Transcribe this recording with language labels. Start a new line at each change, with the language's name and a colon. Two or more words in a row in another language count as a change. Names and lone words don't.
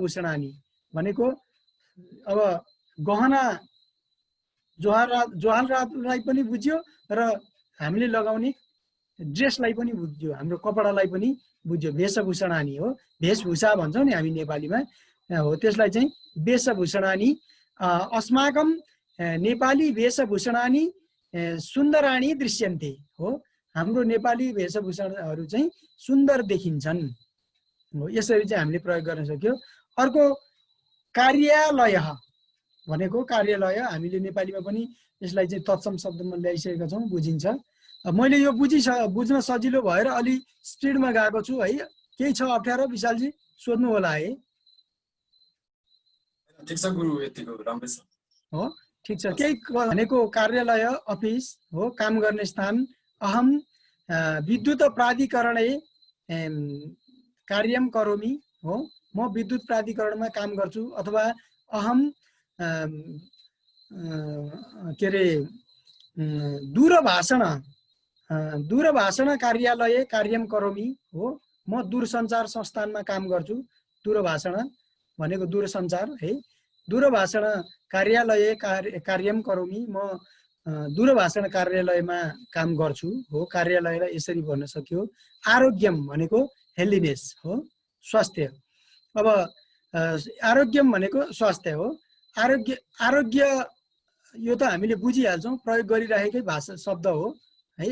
Nepali: वेशभूषणानि भनेको अब गहना जोहाललाई पनि बुझ्यो र हामीले लगाउने ड्रेसलाई पनि बुझ्यो, हाम्रो कपडालाई पनि बुझ्यो। वेशभूषणानी हो, वेशभूषा भन्छौँ नि हामी नेपालीमा हो, त्यसलाई चाहिँ वेशभूषणानी।
Sanskrit: अस्माकं नेपाली वेशभूषणानी सुन्दराणी दृश्यन्ते
Nepali: हो, हाम्रो नेपाली वेशभूषाहरू चाहिँ सुन्दर देखिन्छन् हो। यसरी चाहिँ हामीले प्रयोग गर्न सक्यो। अर्को कार्यालय भनेको कार्यालय, हामीले नेपालीमा पनि यसलाई चाहिँ तत्सम शब्दमा ल्याइसकेका छौँ, बुझिन्छ। मैले यो बुझ्न सजिलो भएर अलि स्पिडमा गएको छु है। केही छ अप्ठ्यारो विशालजी? सोध्नु होला है। ठिक छ गुरु, यतिको राम्रै छ हो, ठिक छ। केही भनेको कार्यालय, अफिस हो, काम गर्ने स्थान।
Sanskrit: अहम विद्युत प्राधिकरणे कार्यम करोमि
Nepali: हो, म विद्युत प्राधिकरणमा काम गर्छु। अथवा अहम के अरे
Sanskrit: दूरभाषण कार्यालय कार्यम करोमि
Nepali: हो, म दूरसञ्चार संस्थानमा काम गर्छु। दूरभाषण भनेको दूरसञ्चार है।
Sanskrit: दूरभाषण कार्यालय कार्यम करोमि,
Nepali: म दूरभाषण कार्यालयमा काम गर्छु हो। कार्यालयलाई यसरी भन्न सक्यो। आरोग्यम भनेको हेल्दिनेस हो, स्वास्थ्य। अब आरोग्यम भनेको स्वास्थ्य हो। आरोग्य यो त हामीले बुझिहाल्छौँ, प्रयोग गरिरहेकै भाषा शब्द हो है।